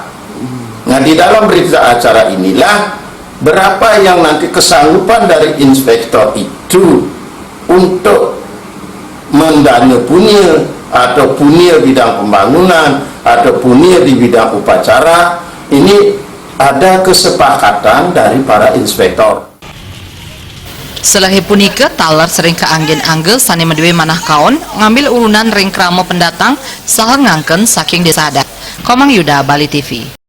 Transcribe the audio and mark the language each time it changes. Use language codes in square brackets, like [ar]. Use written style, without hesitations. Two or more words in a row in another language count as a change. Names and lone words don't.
[id] Nah, di dalam berita acara inilah berapa yang nanti kesanggupan dari inspektor itu untuk mendana punir atau punir bidang pembangunan atau punir di bidang upacara. Ini ada kesepakatan dari para inspektor. [ban] Selahi punika taler sering keanggen-angge sane medewe manah kaon ngambil urunan ring krama pendatang saha ngangken saking desa adat. Komang Yuda, Bali TV.